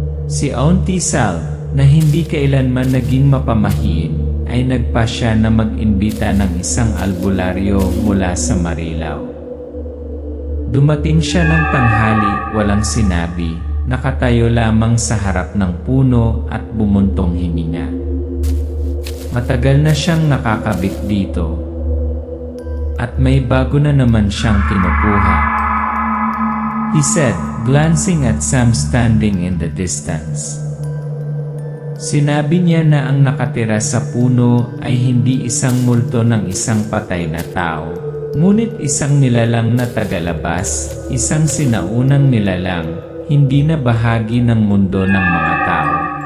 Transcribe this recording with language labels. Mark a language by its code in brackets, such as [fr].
[tl] Si Auntie Sal, na hindi kailanman naging mapamahiin, ay nagpasya na mag-imbita ng isang albularyo mula sa Marilao. Dumating siya ng tanghali, walang sinabi, nakatayo lamang sa harap ng puno at bumuntong hininga. Matagal na siyang nakakabit dito. At may bago na naman siyang kinukuha. [en] He said, glancing at Sam standing in the distance. [tl] Sinabi niya na ang nakatira sa puno ay hindi isang multo ng isang patay na tao, ngunit isang nilalang na tagalabas, isang sinaunang nilalang, hindi na bahagi ng mundo ng mga tao.